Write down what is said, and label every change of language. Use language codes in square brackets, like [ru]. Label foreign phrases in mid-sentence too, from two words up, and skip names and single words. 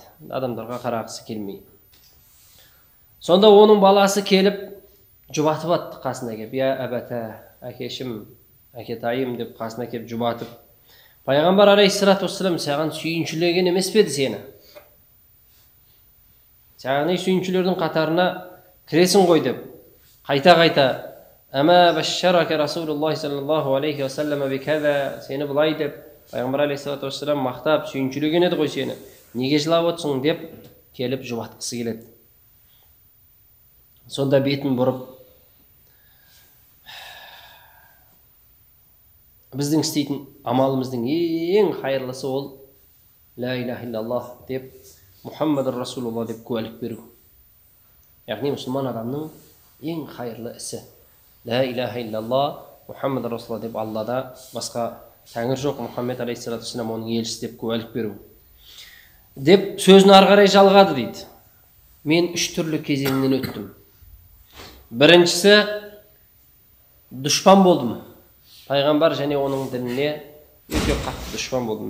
[kk] Адамдарға қарағысы келмей. Сонда оның баласы келіп, жұбатып атты қасына келіп, [ar] يا أبتاه, [kk] әкешім, әкетайым деп қасына келіп жұбатып. Пайғамбар [ar] عليه الصلاة والسلام [kk] саған сүйіншілеген емес пе еді сені? Саған сүйіншілердің қатарына кіресің ғой деп. Қайта-қайта, [ar] أما بشرك رسول الله صلى الله عليه وسلم بكذا, [kk] сені бұлай деп пайғамбар [ar] عليه الصلاة والسلام [kk] мақтап сүйіншілеген еді ғой сені. Неге жылап отырсың деп келіп жұбатқысы келеді. Сонда бетін бұрып, біздің істейтін амалымыздың ең хайырлысы ол [ar] لا إله إلا الله [kk] деп, [ar] محمد رسول الله [kk] деп куәлік беру. Яғни мұсылман адамның ең хайырлы ісі [ar] لا إله إلا الله, محمد رسول الله [kk] деп, Аллада басқа тәңір жоқ, Мұхаммед [ar] عليه الصلاة والسلام [kk] оның елшісі деп куәлік беру. Деп сөзін ары қарай жалғады дейді. Мен 3 түрлі кезеңнен өттім. Біріншісі, дұшпан болдым. Пайғамбар және оның дініне өте қатты дұшпан болдым.